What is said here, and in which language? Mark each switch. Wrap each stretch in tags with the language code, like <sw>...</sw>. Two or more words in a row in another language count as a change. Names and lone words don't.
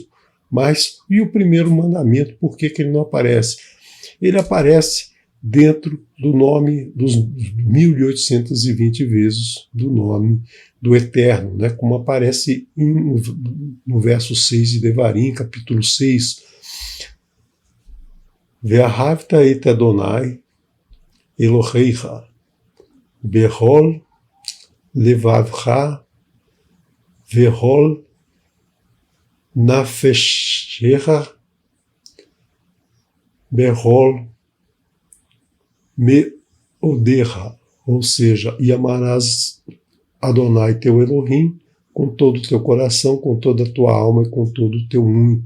<pt>Mas, e o primeiro mandamento, por que ele não aparece? Ele aparece dentro do nome dos 1820 vezes do nome do Eterno, né? Como aparece no verso 6 de Devarim, capítulo 6.</pt> <he>ואהבת את אדני אלהיך בכל לבבך ובכל נפשך בכל מאדך,</he> <pt>ou seja, e amarás Adonai teu Elohim com todo o teu coração, com toda a tua alma e com todo o teu muito.</pt>